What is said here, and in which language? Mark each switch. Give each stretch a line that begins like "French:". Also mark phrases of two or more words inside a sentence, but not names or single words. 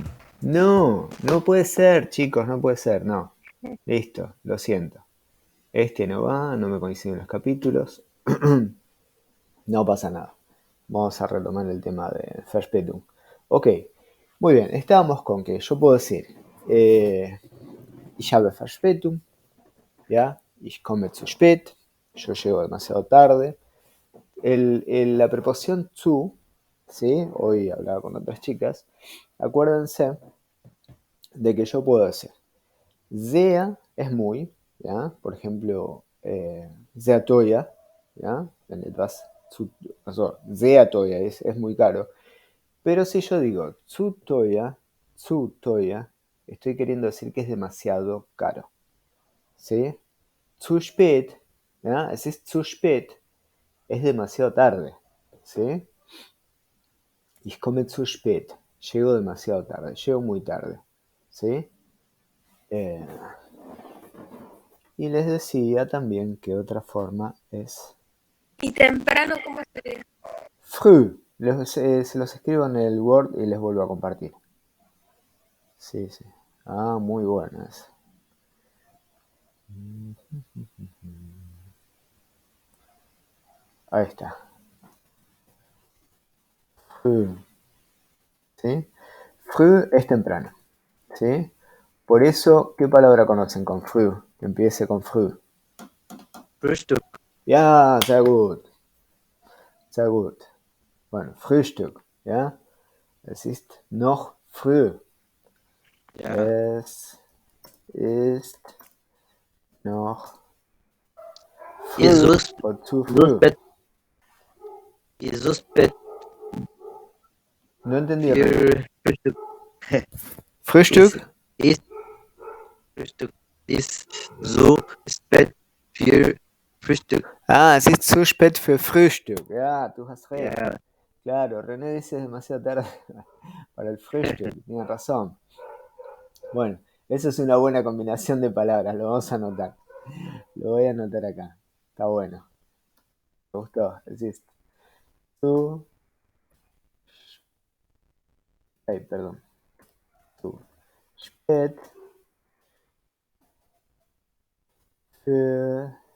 Spanish: No, no puede ser, chicos, no puede ser, no. Listo, lo siento. Este no va, no me coinciden los capítulos. No pasa nada. Vamos a retomar el tema de Verspätung. Ok, muy bien, estábamos con que yo puedo decir
German: ich habe Verspätung,
Spanish: ¿ya?
German: Ich komme zu spät,
Spanish: yo llego demasiado tarde. La preposición zu, ¿sí? Hoy hablaba con otras chicas. Acuérdense de que yo puedo decir sehr es muy, ¿ya? Por ejemplo,
German: sehr teuer,
Spanish: ¿ya? En
German: etwas sehr teuer
Spanish: es muy caro. Pero si yo digo
German: zu teuer,
Spanish: estoy queriendo decir que es demasiado caro, ¿sí?
German: Zu spät, ¿ya? Es zu spät,
Spanish: es demasiado tarde, ¿sí?
German: Ich komme zu spät,
Spanish: llego demasiado tarde, llego muy tarde, ¿sí? Y les decía también que otra forma es ¿Y temprano cómo sería? früh. Se los escribo en el Word y les vuelvo a compartir. Sí. Muy bueno eso. Ahí está. Früh. ¿Sí? Früh es temprano. ¿Sí? Por eso, ¿qué palabra conocen con früh? Que empiece con früh. Frühstück.
German: Ja, sehr gut. Sehr gut.
Spanish: Bueno, Frühstück. ¿Ya?
German: Es ist noch früh. Ja. Es ist noch früh Jesus, o zu früh. Jesus Bett
Spanish: No entendí.
German: für Frühstück. Frühstück. Frühstück ist so spät für Frühstück. Es ist zu spät für Frühstück. Ja, du hast recht. Ja.
Spanish: Claro, René dice demasiado tarde para el frühstück. Tiene razón. Bueno, eso es una buena combinación de palabras. Lo vamos a anotar. Lo voy a anotar acá. Está bueno. ¿Te gustó? Existe. Zu. Ay, perdón.
German: Zu spät für